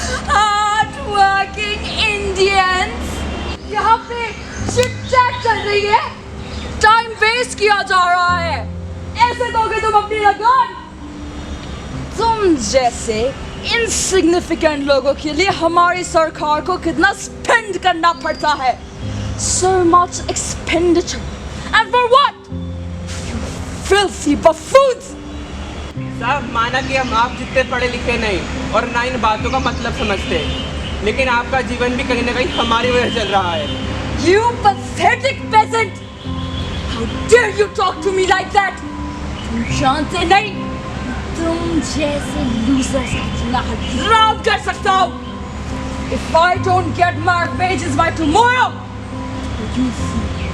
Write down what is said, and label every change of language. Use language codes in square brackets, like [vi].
[hi] Hard working Indians यहाँ पे chit chat चल रही है, टाइम वेस्ट किया जा रहा है। ऐसे दोगे तुम अपनी लगान? तुम जैसे इनसिग्निफिकेंट लोगों के लिए हमारी सरकार को कितना स्पेंड करना पड़ता है। [en] So much expenditure and for what? You filthy buffoons! [hi] साहब, माना कि हम आप जितने पढ़े लिखे नहीं और ना इन बातों का मतलब समझते, लेकिन आपका जीवन भी कहीं ना कहीं हमारी वजह से चल रहा है। [en] You pathetic peasant! How dare you talk to me like that? [hi] तुम जानते नहीं, तुम जैसे losers का कितना हराम कर सकता हो? [en] If I don't get my wages by tomorrow, you'll see.